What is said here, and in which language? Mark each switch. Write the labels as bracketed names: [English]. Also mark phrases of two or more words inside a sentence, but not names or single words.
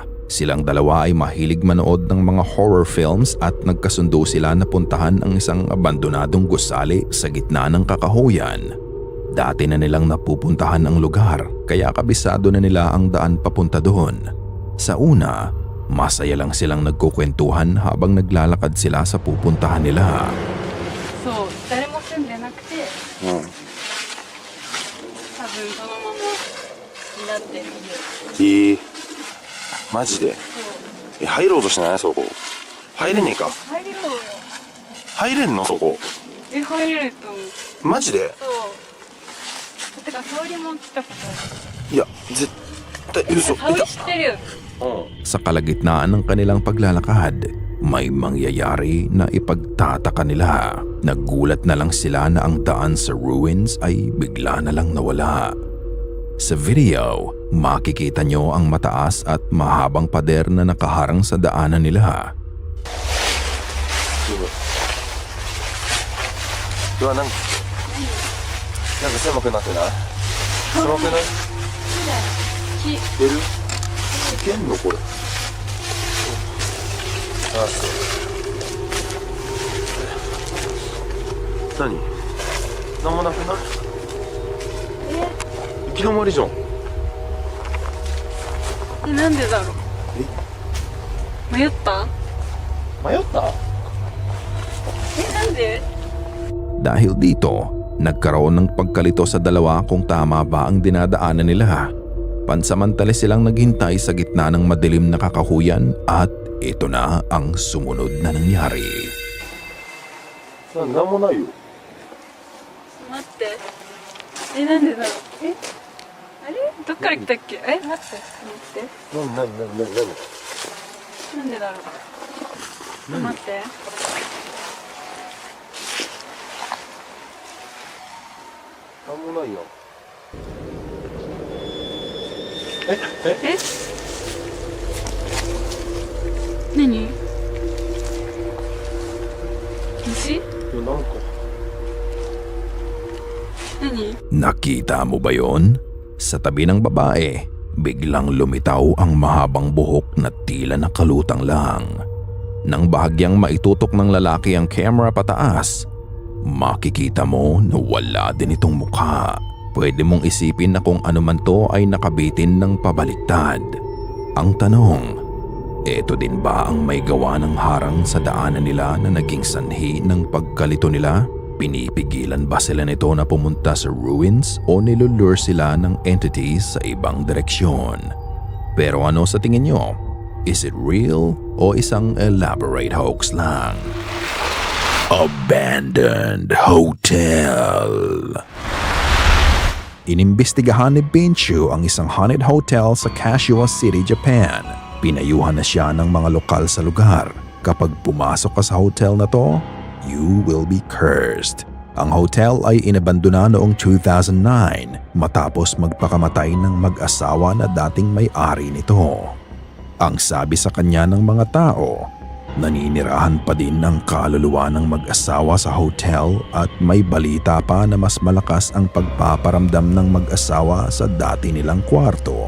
[Filipino] Silang dalawa ay mahilig manood ng mga horror films at nagkasundo sila na puntahan ang isang abandonadong gusali sa gitna ng kakahuyan. Dati na nilang napupuntahan ang lugar kaya kabisado na nila ang daan papunta doon. Sa una, masaya lang silang nagkukwentuhan habang naglalakad sila sa pupuntahan nila. [Japanese] そう誰も住んでなくて多分そのままになってる家。マジで入ろうとしないそこ入れねえか入れろよ。入れんのそこ入れると思う。マジで？そうてか沙織も来たことある。いや、絶対嘘。沙織知ってるよ。 [Filipino] Sa kalagitnaan ng kanilang paglalakad, may mangyayari na ipagtataka nila. Nagulat na lang sila na ang daan sa ruins ay bigla na lang nawala. Sa video, makikita nyo ang mataas at mahabang pader na nakaharang sa daanan nila. [Japanese] うわ、なんか狭くなってない？狭くない？木。出る？いけんのこれ？あ、そう。何？なんもなくない？行き止まりじゃん。なんでだろう。迷った？迷った？なんで？ [Filipino] Dahil dito, nagkaroon ng pagkalito sa dalawa kung tama ba ang dinadaanan nila. Pansamantala silang naghintay sa gitna ng madilim na kakahuyan at ito na ang sumunod na nangyari. [Japanese] なんもないよ。待って。なんでだろう。あれ？どっから来たっけ？待って。待って。何？なんでだろう。待って。なんもないよ。何？虫？いや、なんか。何？ [Filipino] Nakita mo ba yon? Sa tabi ng babae, biglang lumitaw ang mahabang buhok na tila nakalutang lang. Nang bahagyang maitutok ng lalaki ang camera pataas, makikita mo na wala din itong mukha. Pwede mong isipin na kung ano man to ay nakabitin ng pabaliktad. Ang tanong, eto din ba ang may gawa ng harang sa daanan nila na naging sanhi ng pagkalito nila? Pinipigilan ba sila nito na pumunta sa ruins o nilulure sila ng entities sa ibang direksyon? Pero ano sa tingin nyo? [English] Is it real [Filipino] o isang [English] elaborate hoax [Filipino] lang? Abandoned Hotel. Inimbestigahan ni Binchu ang isang [English] haunted hotel [Filipino] sa Kashiwa City, Japan. Pinayuhan na siya ng mga lokal sa lugar. Kapag pumasok ka sa hotel na to, [English] you will be cursed. [Filipino] Ang hotel ay inabandona noong 2009 matapos magpakamatay ng mag-asawa na dating may-ari nito. Ang sabi sa kanya ng mga tao, naninirahan pa din ang kaluluwa ng mag-asawa sa hotel at may balita pa na mas malakas ang pagpaparamdam ng mag-asawa sa dati nilang kwarto.